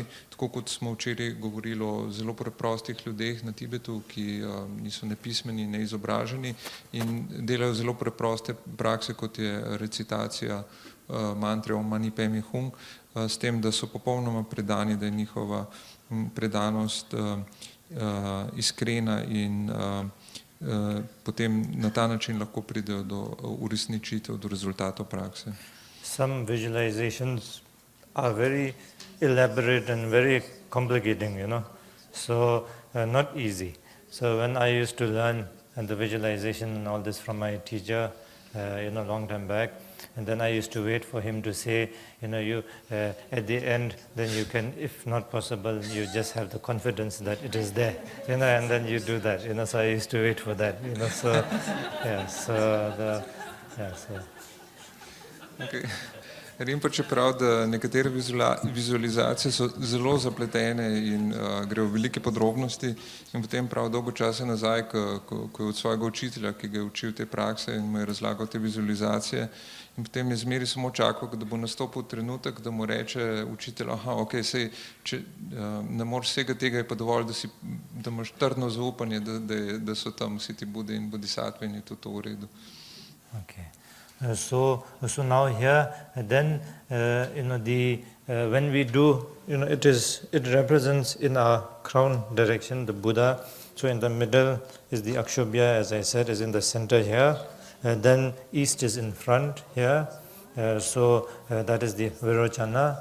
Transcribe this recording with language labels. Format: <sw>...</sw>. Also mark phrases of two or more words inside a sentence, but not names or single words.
<sl>tako kot smo včeraj govorili o zelo preprostih ljudeh na Tibetu, ki niso nepismeni, neizobraženi in delajo zelo preproste prakse, kot je recitacija mantre</sl> <sa>Om Mani Padme Hum,</sa> <sl>s tem, da so popolnoma predani, da je njihova predanost iskrena in potem na ta način lahko pridejo do uresničitev, do rezultatov prakse.</sl> <en>Some visualizations are very elaborate and very complicating, so not easy. So when I used to learn the visualization and all this from my teacher, long time back, and then I used to wait for him to say, you at the end, then you can, if not possible, you just have the confidence that it is there, and then you do that, so I used to wait for that, so, Okay.</en> <sl>Rinpoche pravi, da nekatere vizualizacije so zelo zapletene in grejo v velike podrobnosti, in potem prav dolgo časa nazaj, ko je od svojega učitelja, ki ga je učil te prakse in mu je razlagal te vizualizacije, in potem je zmeri samo čakal, da bo nastopil trenutek, da mu reče učitelj, sej, če ne moreš vsega tega, je pa dovolj, da imaš trdno zaupanje, da so tam vsi ti Bude in Bodhisattve in je to v redu.</sl> <en>Okay. So now here, then when we do, it represents in our crown direction the Buddha. So in the middle is the Akshobhya, as I said, is in the center here. Then east is in front here. So that is the Virochana.</en>